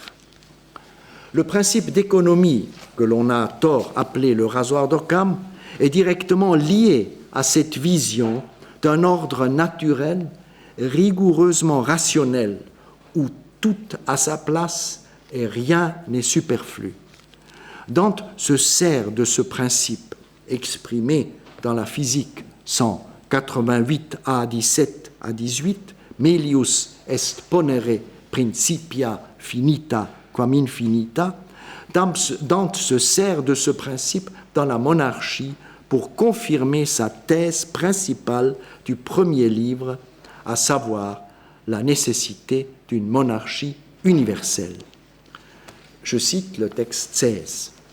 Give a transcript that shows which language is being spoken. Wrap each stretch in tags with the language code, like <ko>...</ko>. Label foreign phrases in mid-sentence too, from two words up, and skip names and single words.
<fr>Le principe d'économie, que l'on a tort appelé le rasoir d'Occam, est directement lié à cette vision d'un ordre naturel, rigoureusement rationnel, où tout a sa place et rien n'est superflu. Dante se sert de ce principe exprimé dans la physique 188 à 17 à 18,</fr> <la>Melius est ponere principia finita quam infinita.</la> <fr>Dante se sert de ce principe dans la monarchie pour confirmer sa thèse principale du premier livre, à savoir la nécessité d'une monarchie universelle. Je cite le texte 16.</fr>